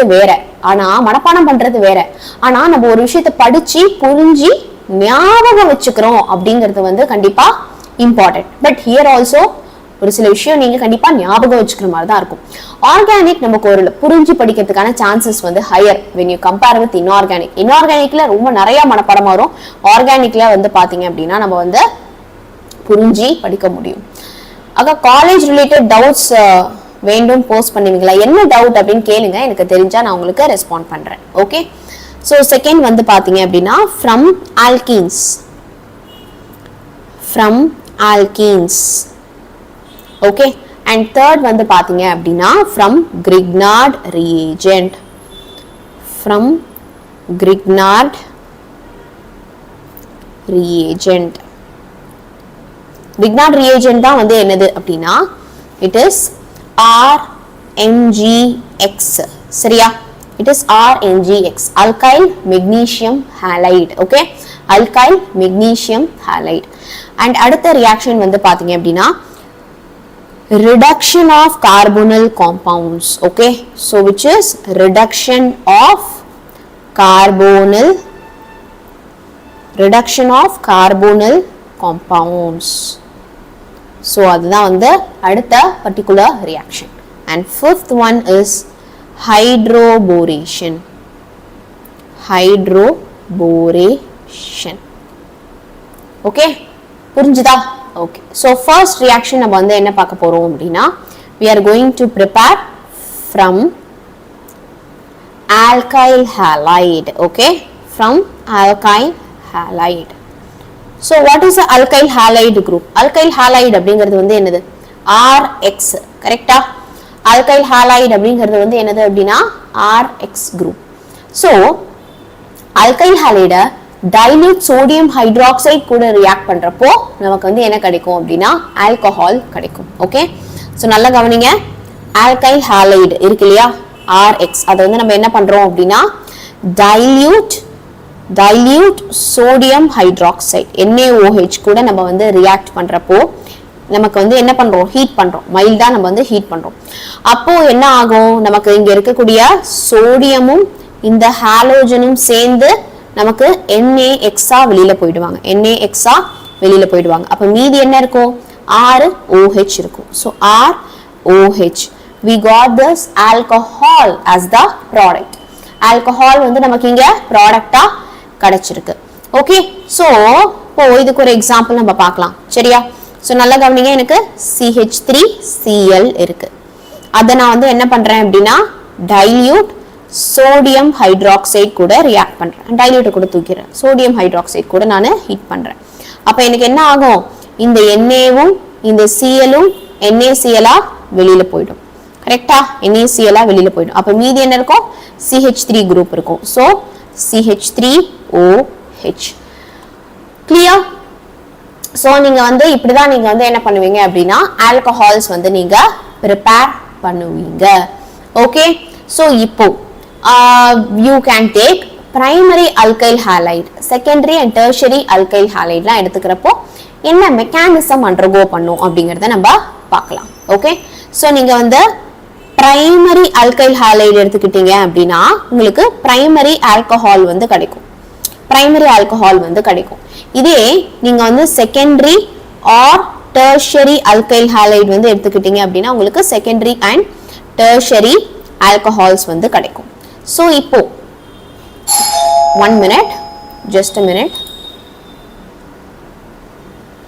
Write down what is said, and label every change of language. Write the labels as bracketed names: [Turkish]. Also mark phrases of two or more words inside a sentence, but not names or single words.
[Tamil] வேற ஆனா மனப்பாடம் பண்றது வேற ஆனா நம்ம ஒரு விஷயத்தை படிச்சு புரிஞ்சு ஞாபகம் வச்சுக்கிறோம் அப்படிங்கிறது வந்து கண்டிப்பா [English] important but here also [Tamil] ஒரு சில விஷயம் நீங்க கண்டிப்பா ஞாபகம் வச்சுக்கிற மாதிரி தான் இருக்கும் ஆர்கானிக் நமக்கு ஒரு புரிஞ்சு படிக்கிறதுக்கான சான்சஸ் வந்து [English] higher when you compare with inorganic [Tamil] ல ரொம்ப நிறைய மனப்பாடம் வரும் ஆர்கானிக்ல வந்து பாத்தீங்க அப்படின்னா நம்ம வந்து புரிஞ்சு படிக்க முடியும் அங்க [English] college related doubts [Tamil] வேண்டும் போஸ்ட் பண்ணுவீங்களா என்ன டவுட் அப்படின்னு கேளுங்க எனக்கு தெரிஞ்சா நான் உங்களுக்கு ரெஸ்பாண்ட் பண்றேன் [English] okay so second [Tamil] வந்து பாத்தீங்க அப்படின்னா [English] from alkenes okay and third [Tamil] வந்து பாத்தீங்க அப்படினா [English] from Grignard reagent Grignard reagent [Tamil] தான் வந்து என்னது அப்படினா [English] it is RMgX [Tamil] சரியா [English] it is RMgX alkyl magnesium halide okay alkyl magnesium halide and [Tamil] அடுத்த reaction வந்து பாத்தீங்க அப்படினா [English] reduction of carbonyl compounds okay so which is reduction of carbonyl compounds so [Tamil] அதுதான் வந்து அடுத்த [English] particular reaction and fifth one is hydroboration okay [Tamil] புரிஞ்சுதா [English] okay so first reaction [Tamil] நம்ம வந்து என்ன பார்க்க போறோம் அப்படினா [English] we are going to prepare from alkyl halide okay from alkyl halide so what is the alkyl halide group alkyl [Tamil] halide அப்படிங்கிறது வந்து என்னது RX கரெக்ட்டா [English] alkyl halide [Tamil] அப்படிங்கிறது வந்து என்னது அப்படினா [English] RX group so alkyl halide dilute sodium hydroxide [Tamil] கூட react பண்றப்போ நமக்கு வந்து என்ன கிடைக்கும் அப்படினா alcohol கிடைக்கும் [English] okay so [Tamil] நல்லா கவனிங்க [English] alkyl halide [Tamil] இருக்கு இல்லையா RX அத வந்து நம்ம என்ன பண்றோம் அப்படினா [English] dilute sodium hydroxide NaOH [Tamil] கூட நம்ம வந்து react பண்றப்போ நமக்கு வந்து என்ன பண்றோம் ஹீட் பண்றோம் மைல்டா நம்ம வந்து ஹீட் பண்றோம் அப்போ என்ன ஆகும் நமக்கு இங்க இருக்கக்கூடிய சோடியமும் இந்த ஹாலோஜனும் சேர்ந்து நமக்கு NaX வெளியில போய்டுவாங்க அப்ப மீதி என்ன இருக்கும் ROH இருக்கும் [English] so ROH we got this alcohol as the product alcohol [Tamil] வந்து நமக்கு இங்க ப்ராடக்ட்டா கிடைச்சிருக்கு [English] okay so [Tamil] இப்போ இதுக்கு ஒரு எக்ஸாம்பிள் நம்ம பார்க்கலாம் சரியா சோ நல்லா கவனிங்க எனக்கு CH3Cl இருக்கு அத நான் வந்து என்ன பண்றேன் அப்படினா [English] dilute sodium hydroxide [Tamil] கூட react பண்றேன் dilute கூட தூக்கிறேன் [English] sodium hydroxide [Tamil] கூட நான் ஹீட் பண்றேன் அப்ப எனக்கு என்ன ஆகும் இந்த Na-வும் இந்த Cl-ம் NaCl ஆ வெளியில போய்டும் கரெக்ட்டா NaCl ஆ வெளியில போய்டும் அப்ப மீதி என்ன இருக்கும் CH3 group இருக்கும் so [English] CH3OH clear so [Tamil] நீங்க வந்து இப்படிதான் நீங்க வந்து என்ன பண்ணுவீங்க அப்படினா alcohols வந்து நீங்க prepare பண்ணுவீங்க [English] okay so [Tamil] இப்போ [English] you can take primary alkyl halide secondary and tertiary alkyl halide லாம் [Tamil] எடுத்துக்கறப்போ என்ன மெக்கானிசம் undergo பண்ணும் அப்படிங்கறத நம்ம பார்க்கலாம் [English] okay so [Tamil] நீங்க வந்து primary [English] alkyl halide [Tamil] எடுத்துக்கிட்டீங்க அப்படினா உங்களுக்கு [English] primary alcohol [Tamil] வந்து கிடைக்கும் இதே நீங்க வந்து [English] secondary or tertiary alkyl halide [Tamil] வந்து எடுத்துக்கிட்டீங்க அப்படினா உங்களுக்கு [English] secondary and tertiary alcohols [Tamil] வந்து கிடைக்கும் so இப்போ [English] 1 minute just a minute